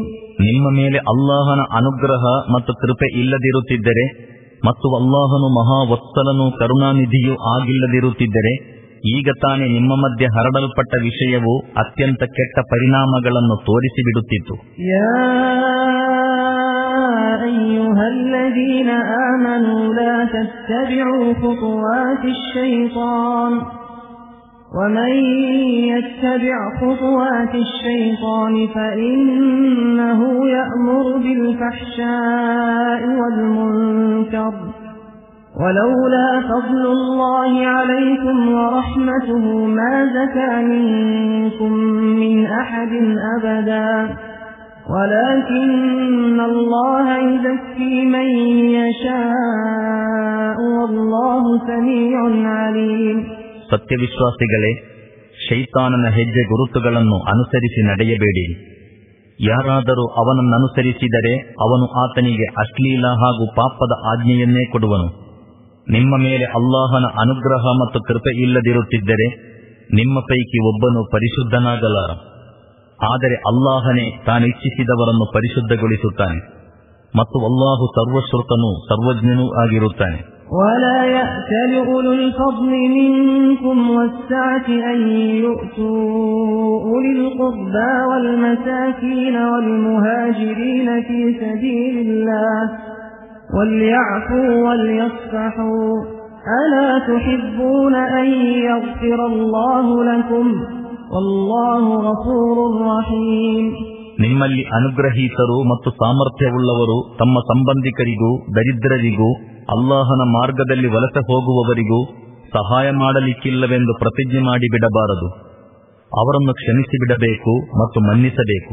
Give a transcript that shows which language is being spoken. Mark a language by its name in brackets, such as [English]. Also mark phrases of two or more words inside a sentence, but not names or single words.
[Kannada] ನಿಮ್ಮ ಮೇಲೆ ಅಲ್ಲಾಹನ ಅನುಗ್ರಹ ಮತ್ತು ಕೃಪೆ ಇಲ್ಲದಿರುತ್ತಿದ್ದರೆ ಮತ್ತು ಅಲ್ಲಾಹನು ಮಹಾವತ್ಸಲನೂ ಕರುಣಾನಿಧಿಯೂ ಆಗಿಲ್ಲದಿರುತ್ತಿದ್ದರೆ ಈಗ ತಾನೇ ನಿಮ್ಮ ಮಧ್ಯೆ ಹರಡಲ್ಪಟ್ಟ ವಿಷಯವು ಅತ್ಯಂತ ಕೆಟ್ಟ ಪರಿಣಾಮಗಳನ್ನು ತೋರಿಸಿಬಿಡುತ್ತಿತ್ತು. [Arabic] يا أيها الذين آمنوا لا تتبعوا خطوات الشيطان ومن يتبع خطوات الشيطان فإنه يأمر بالفحشاء والمنكر ولولا فضل الله عليكم ورحمته ما زكى منكم من أحد أبدا ولكن الله يزكي من يشاء والله سميع عليم. [Kannada] ಸತ್ಯವಿಶ್ವಾಸಿಗಳೇ, ಶೈತಾನನ ಹೆಜ್ಜೆ ಗುರುತುಗಳನ್ನು ಅನುಸರಿಸಿ ನಡೆಯಬೇಡಿ. ಯಾರಾದರೂ ಅವನನ್ನನುಸರಿಸಿದರೆ ಅವನು ಆತನಿಗೆ ಅಶ್ಲೀಲ ಹಾಗೂ ಪಾಪದ ಆಜ್ಞೆಯನ್ನೇ ಕೊಡುವನು. ನಿಮ್ಮ ಮೇಲೆ ಅಲ್ಲಾಹನ ಅನುಗ್ರಹ ಮತ್ತು ಕೃಪೆ ಇಲ್ಲದಿರುತ್ತಿದ್ದರೆ ನಿಮ್ಮ ಪೈಕಿ ಒಬ್ಬನು ಪರಿಶುದ್ಧನಾಗಲಾರ. ಆದರೆ ಅಲ್ಲಾಹನೇ ತಾನಿಚ್ಛಿಸಿದವರನ್ನು ಪರಿಶುದ್ಧಗೊಳಿಸುತ್ತಾನೆ ಮತ್ತು ಅಲ್ಲಾಹು ಸರ್ವಶ್ರುತನೂ ಸರ್ವಜ್ಞನೂ ಆಗಿರುತ್ತಾನೆ. [Arabic] ولا يأتل أولو الفضل منكم والسعة أن يؤتوا أولي القربى والمساكين والمهاجرين في سبيل الله وليعفوا وليصفحوا ألا تحبون أن يغفر الله لكم والله غفور رحيم. [Kannada] ನಿಮ್ಮಲ್ಲಿ ಅನುಗ್ರಹೀತರು ಮತ್ತು ಸಾಮರ್ಥ್ಯವುಳ್ಳವರು ತಮ್ಮ ಸಂಬಂಧಿಕರಿಗೂ ದರಿದ್ರರಿಗೂ ಅಲ್ಲಾಹನ ಮಾರ್ಗದಲ್ಲಿ ವಲಸೆ ಹೋಗುವವರಿಗೂ ಸಹಾಯ ಮಾಡಲಿಕ್ಕಿಲ್ಲವೆಂದು ಪ್ರತಿಜ್ಞೆ ಮಾಡಿಬಿಡಬಾರದು. ಅವರನ್ನು ಕ್ಷಮಿಸಿಬಿಡಬೇಕು ಮತ್ತು ಮನ್ನಿಸಬೇಕು.